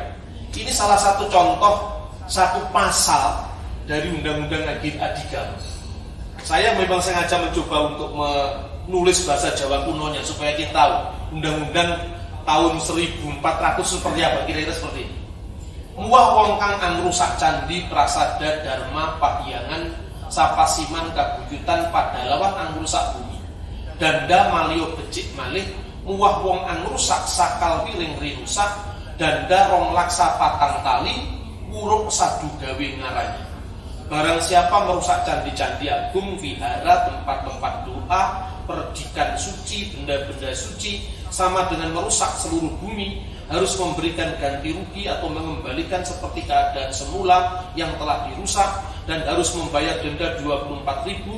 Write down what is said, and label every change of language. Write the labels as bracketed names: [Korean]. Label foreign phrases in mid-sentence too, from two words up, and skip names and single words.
[Indonesian] Ini salah satu contoh, satu pasal dari Undang-Undang Adigama. Saya memang sengaja mencoba untuk menulis bahasa Jawa kunonya supaya kita tahu Undang-Undang tahun 1400 seperti apa, kira-kira seperti ini. [Kawi] Muah wong kang angrusak candi prasada dharma pahyangan sapasiman kabuyutan padalawan angrusak bumi. Danda malio becik malih muah wong angrusak sakal wiring rirusak. Danda rong laksa patang tali wuruk sadu gawe ngaranya. [Indonesian] Barang siapa merusak candi-candi agung, vihara, tempat-tempat doa, perdikan suci, benda-benda suci, sama dengan merusak seluruh bumi, harus memberikan ganti rugi atau mengembalikan seperti keadaan semula yang telah dirusak, dan harus membayar denda 24.000.